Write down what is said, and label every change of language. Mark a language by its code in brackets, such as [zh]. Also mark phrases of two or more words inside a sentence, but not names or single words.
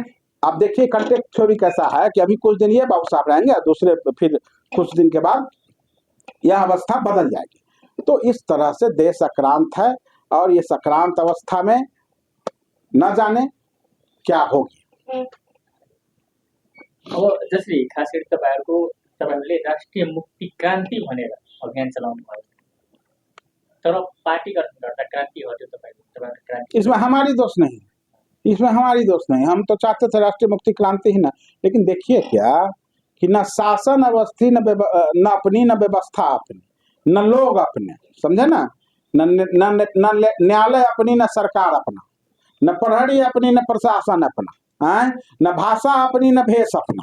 [hi] अब देखिए [en] contact theory [hi] कैसा है कि अभी कुछ दिन ये बाबू साहब रहेंगे, दूसरे फिर कुछ दिन के बाद यह अवस्था बदल जाएगी। तो इस तरह से देश आक्रांत है और ये सक्रांत अवस्था में न जाने क्या होगी। [ne] अब जसरी खास गरी तपाईँहरूको तपाईँहरूले राष्ट्रिय मुक्ति क्रान्ति भनेर अभियान चलाउनु भयो, तर पार्टी गठन गर्दा क्रान्ति हट्यो तपाईँहरूको क्रान्ति। [hi] इसमें हमारी दोष नहीं, इसमें हमारी दोष नहीं। हम तो चाहते थे राष्ट्रीय मुक्ति क्रांति ही ना, लेकिन देखिए क्या कि न शासन अवस्थी न अपनी न व्यवस्था अपनी, न लोग अपने, समझे ना, न न्यायालय अपनी न सरकार अपना, न प्रहरी अपनी न प्रशासन अपना, न भाषा अपनी न भेष अपना।